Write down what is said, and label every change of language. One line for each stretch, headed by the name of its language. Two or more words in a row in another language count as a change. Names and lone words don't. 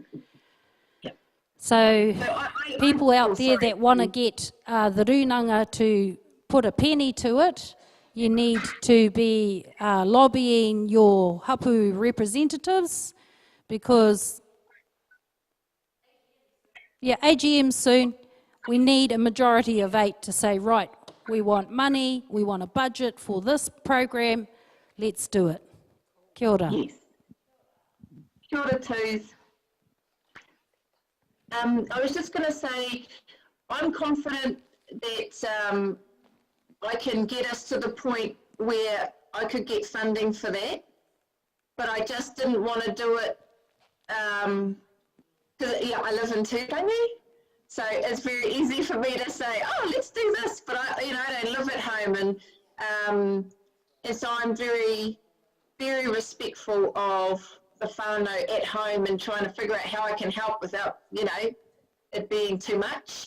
English: So people out there that want to get the Runanga to put a penny to it, you need to be lobbying your hapu representatives, because, AGM soon, we need a majority of 8 to say, right, we want money, we want a budget for this program, let's do it.
Māori: Kia ora. Yes. Kia ora, Toos.
English: I was just going to say, I'm confident that I can get us to the point where I could get funding for that, but I just didn't want to do it because I live in Turangi, so it's very easy for me to say, oh, let's do this, but I don't live at home, and so I'm very, very respectful of the whānau at home and trying to figure out how I can help without, it being too much.